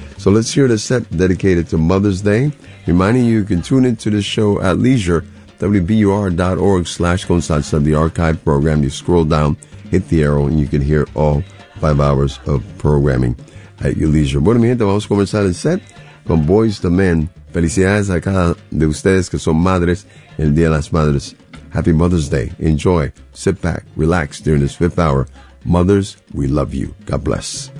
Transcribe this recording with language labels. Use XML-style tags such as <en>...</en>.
<en>So let's hear the set dedicated to Mother's Day. Reminding you, you can tune into the show at leisure. WBUR.org/consalsa. The archive program. You scroll down, hit the arrow, and you can hear all 5 hours of programming at your leisure.</en> <es>Bueno, mi gente, vamos a comenzar el set con Boyz II Men. Felicidades a cada de ustedes que son madres el Día de las Madres.</es> <en>Happy Mother's Day. Enjoy. Sit back. Relax during this 5th hour. Mothers, we love you. God bless.</en>